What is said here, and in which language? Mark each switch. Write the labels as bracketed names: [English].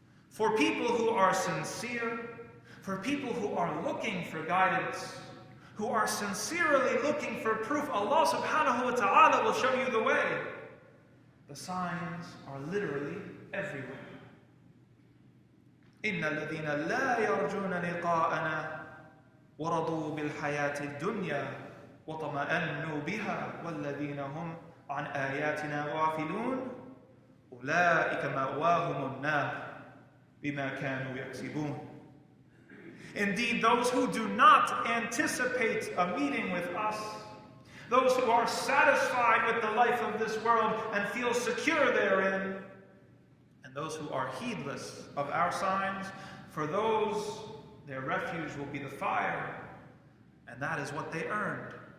[English] For people who are sincere, for people who are looking for guidance, who are sincerely looking for proof, Allah subhanahu wa ta'ala will show you the way. The signs are literally everywhere. [Arabic] إن الذين لا يرجون لقاءنا ورضوا بالحياة الدنيا وطمأنوا بها والذين هم عن آياتنا غافلون أولئك مأواهم النار بما كانوا يكسبون. [English] Indeed, those who do not anticipate a meeting with us, those who are satisfied with the life of this world and feel secure therein, and those who are heedless of our signs, for those their refuge will be the fire, and that is what they earned.